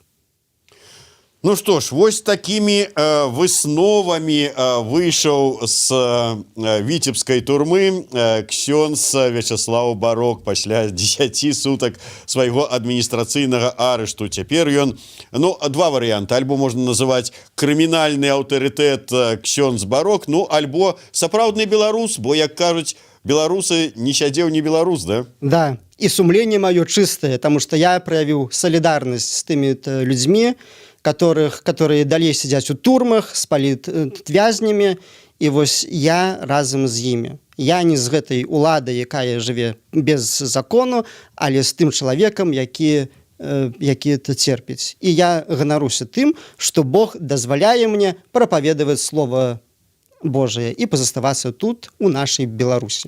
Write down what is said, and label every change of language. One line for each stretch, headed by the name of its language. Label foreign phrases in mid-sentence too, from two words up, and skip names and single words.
Belarusian: Ну што ж, вось такімі высновамі выйшаў з віцебскай турмы ксёндз Вячеслав Барок пасля 10 сутак свайго адміністрацыйнага арышту. Цяпер ён, два варыянты. Альбо можна называць крымінальны аўтарытэт ксёндз Барок, альбо сапраўдны беларус, бо, як кажуць, беларусы не сядзеў не беларус, да? Да,
Russian: и сумление мое чистое, потому что я проявил солидарность с теми людьми, которые далей сидят у турмах, с палітвязнями, и
Belarusian: вось я разом
Russian: з ими.
Belarusian: Я не з гэтай улады, якая жыве без закону, але з тым чалавекам, які это церпіць. І я ганаруся тым, што Бог дазваляе мне прапаведаваць
Russian: Слово Божие
Belarusian: і пазаставацца тут, у нашай Беларусі.